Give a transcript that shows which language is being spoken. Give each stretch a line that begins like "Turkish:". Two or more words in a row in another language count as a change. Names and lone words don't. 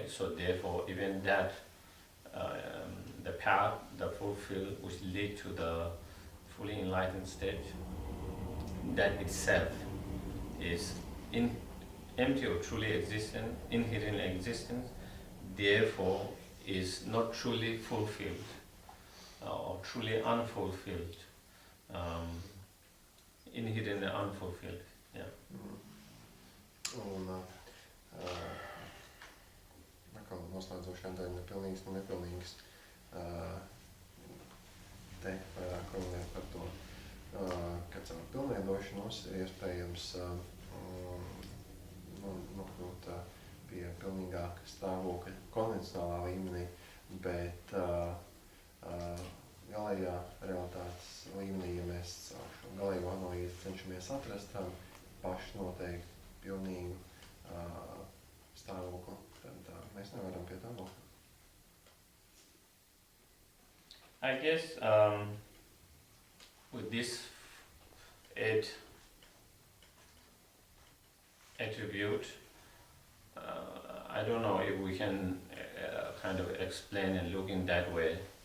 English: So therefore, even that, the path, the fulfill, which lead to the fully enlightened state, that itself is empty of truly existent, inherent existence, therefore is not truly fulfilled or truly unfulfilled, inherent and unfulfilled. Yeah.
Latvian: Un atkal noslēdzošā daļa nepilnīgs un nepilnīgs. Te vairāk runājot par to, ka caur pilnveidošanos ir iespējams nokļūt pie pilnīgāka stāvokļa konvencionālā līmenī, bet galējā realitātes līmenī, ja mēs caur šo galējo analīzi cenšamies atrast pašu noteikti pilnīgu stāvokli, tad mēs nevaram pie tā nokļūt.
English: I guess with this 8 attribute, I don't know if we can kind of explain and look in that way.